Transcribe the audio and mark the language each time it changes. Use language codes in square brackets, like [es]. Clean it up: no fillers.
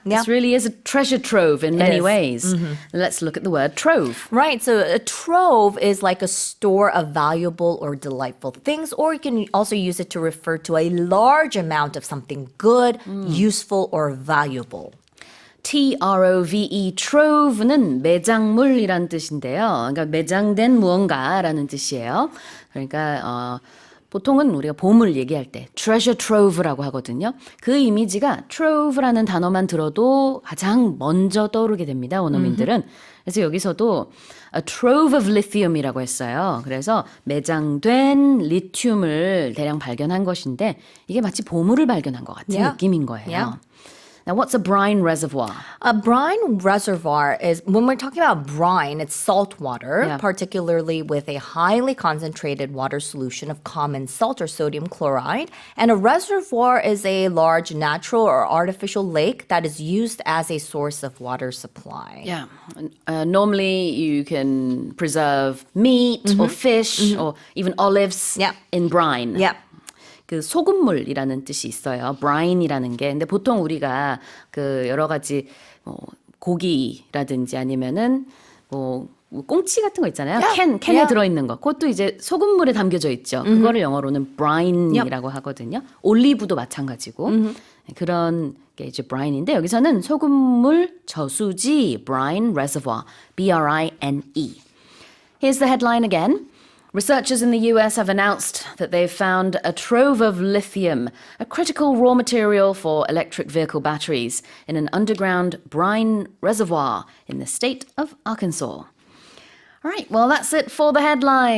[en] This really is a treasure trove in many is. ways. Let's look at the word trove. Right. So a trove is like a store of valuable or delightful things, or you can also use it to refer to a large amount of something good, useful, or valuable. [ko] Trove, trove는 매장물이란 뜻인데요. 그러니까 매장된 무언가라는 뜻이에요. 그러니까 보통은 우리가 보물 얘기할 때 treasure trove라고 하거든요. 그 이미지가 trove라는 단어만 들어도 가장 먼저 떠오르게 됩니다. 원어민들은. 그래서 여기서도 [en] a trove of lithium [ko] 이라고 했어요. 그래서 매장된 리튬을 대량 발견한 것인데 이게 마치 보물을 발견한 것 같은 느낌인 거예요. [en] Now, what's a brine reservoir? A brine reservoir is, when we're talking about brine, it's salt water, particularly with a highly concentrated water solution of common salt or sodium chloride. And a reservoir is a large natural or artificial lake that is used as a source of water supply. Yeah. Normally, you can preserve meat or fish or even olives in brine. Yeah. [ko] 그 소금물이라는 뜻이 있어요. brine이라는 게. 근데 보통 우리가 그 여러 가지 고기라든지 아니면은 꽁치 같은 거 있잖아요. 캔에 들어있는 거. 그것도 이제 소금물에 담겨져 있죠. 그거를 영어로는 brine이라고 하거든요. 올리브도 마찬가지고. 그런 게 이제 brine인데 여기서는 소금물 저수지 brine reservoir. [en] B-R-I-N-E. Here's the headline again. Researchers in the US have announced that they've found a trove of lithium, a critical raw material for electric vehicle batteries, in an underground brine reservoir in the state of Arkansas. All right, well, that's it for the headline.